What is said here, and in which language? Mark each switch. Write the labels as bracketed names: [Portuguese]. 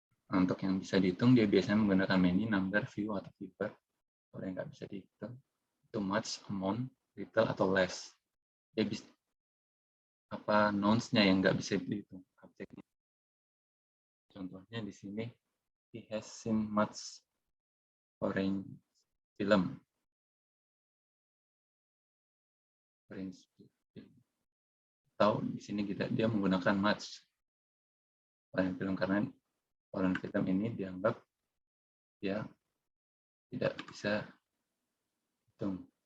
[Indonesian] Untuk yang bisa dihitung, dia biasanya menggunakan many, number, few, atau fewer. Kalau yang nggak bisa dihitung, itu much, amount, little, atau less. Dia bisa nouns-nya yang nggak bisa dihitung, objeknya. Contohnya di sini, [English] he has seen much foreign film. [Indonesian] Atau di sini dia menggunakan much foreign film karena foreign film ini dianggap dia tidak bisa hitung.